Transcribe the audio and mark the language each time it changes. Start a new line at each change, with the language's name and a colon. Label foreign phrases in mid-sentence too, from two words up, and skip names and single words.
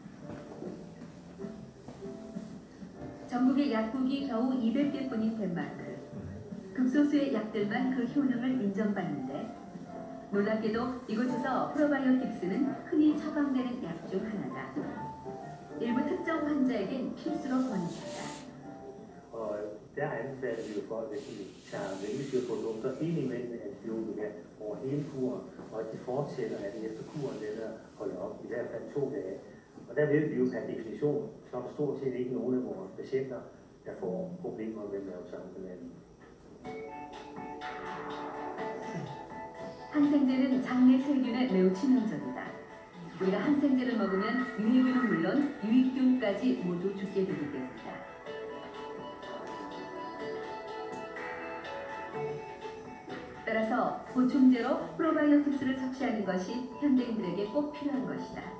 Korean: 전국의 약국이 겨우 200개뿐인 덴마크. 극소수의 약들만 그 효능을 인정받는데 놀랍게도 이곳에서 프로바이오틱스는 흔히 처방되는 약 중 하나다. 일부 특정 환자에겐 필수로 권유한다.
Danish: Der anbefaler vi jo folk, hvis de tager vælgeskyrprodukter indimellem antibiotika over hele kuren, og at de fortsætter, at de efter kuren den er holdt op, i hvert fald 2 dage. Og der ved vi jo per definition, så er der stort set ikke nogen af vores patienter, der får problemer med mavetarmbehandling.
Korean: 항생제는 장내 세균에 매우 치명적이다. 우리가 항생제를 먹으면 유해균은 물론 유익균까지 모두 죽게 되기 때문이다. 따라서 보충제로 프로바이오틱스를 섭취하는 것이 현대인들에게 꼭 필요한 것이다.